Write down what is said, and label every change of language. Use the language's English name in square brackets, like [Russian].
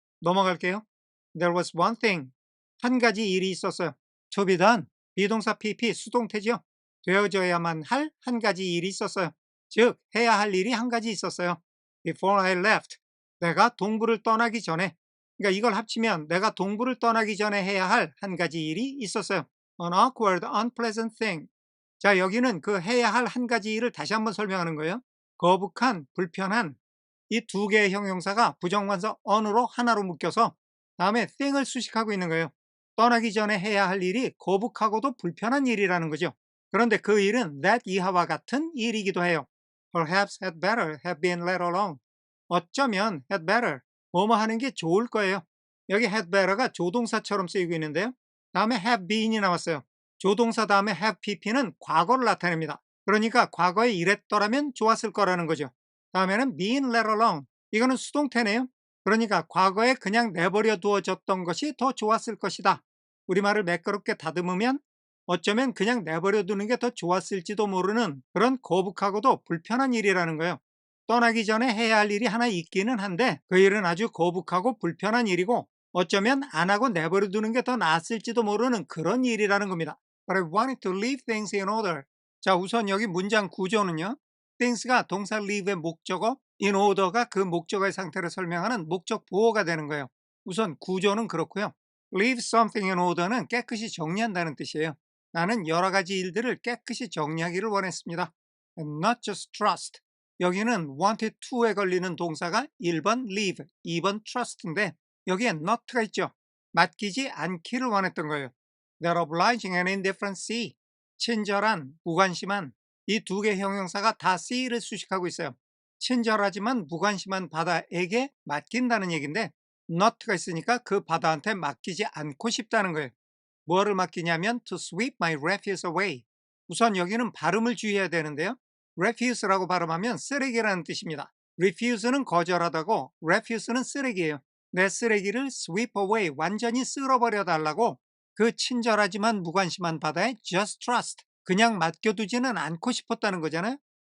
[Korean] 넘어갈게요. [English] There was one thing. [Korean] 한 가지 일이 있었어요. [English] To be done. [Korean] 비동사 PP 수동태지요. 되어져야만 할 한 가지 일이 있었어요. 즉 해야 할 일이 한 가지 있었어요. [English] Before I left. [Korean] 내가 동부를 떠나기 전에. 그러니까 이걸 합치면 내가 동부를 떠나기 전에 해야 할 한 가지 일이 있었어요. [English] An awkward, unpleasant thing. [Korean] 자, 여기는 그 해야 할 한 가지 일을 다시 한번 설명하는 거예요. 거북한, 불편한, 이 두 개의 형용사가 부정관사 on으로 하나로 묶여서 다음에 thing을 수식하고 있는 거예요. 떠나기 전에 해야 할 일이 거북하고도 불편한 일이라는 거죠. 그런데 그 일은 [English] that [Korean] 이하와 같은 일이기도 해요. [English] Perhaps had better have been let alone. [Korean] 어쩌면 had better, 뭐뭐 하는 게 좋을 거예요. 여기 had better가 조동사처럼 쓰이고 있는데요. 다음에 have been이 나왔어요. 조동사 다음에 have pp는 과거를 나타냅니다. 그러니까 과거에 이랬더라면 좋았을 거라는 거죠. 다음에는 [English] been let alone. [Korean] 이거는 수동태네요. 그러니까 과거에 그냥 내버려 두어졌던 것이 더 좋았을 것이다. 우리말을 매끄럽게 다듬으면 어쩌면 그냥 내버려 두는 게 더 좋았을지도 모르는 그런 거북하고도 불편한 일이라는 거예요. 떠나기 전에 해야 할 일이 하나 있기는 한데 그 일은 아주 거북하고 불편한 일이고 어쩌면 안 하고 내버려 두는 게 더 나았을지도 모르는 그런 일이라는 겁니다. [English] But I wanted to leave things in order. [Korean] 자, 우선 여기 문장 구조는요. things가 동사 leave의 목적어, in order가 그 목적어의 상태를 설명하는 목적 보호가 되는 거예요. 우선 구조는 그렇고요. leave something in order는 깨끗이 정리한다는 뜻이에요. 나는 여러 가지 일들을 깨끗이 정리하기를 원했습니다. [English] And not just trust. [Korean] 여기는 wanted to에 걸리는 동사가 1번 leave, 2번 trust인데 여기에 not가 있죠. 맡기지 않기를 원했던 거예요. [English] They're obliging and indifferent see. [Korean] 친절한, 무관심한 이 두 개 형용사가 다 see를 수식하고 있어요. 친절하지만 무관심한 바다에게 맡긴다는 얘기인데 not가 있으니까 그 바다한테 맡기지 않고 싶다는 거예요. 뭐를 맡기냐면 [English] to sweep my refuse away. [Korean] 우선 여기는 발음을 주의해야 되는데요. refuse라고 발음하면 쓰레기라는 뜻입니다. refuse는 거절하다고 refuse는 쓰레기예요. 내 쓰레기를 [English] sweep away, [Korean] 완전히 쓸어버려 달라고 그 친절하지만 무관심한 바다에 [English] just trust, [Korean] 그냥 맡겨두지는 않고 싶었다는 거잖아요.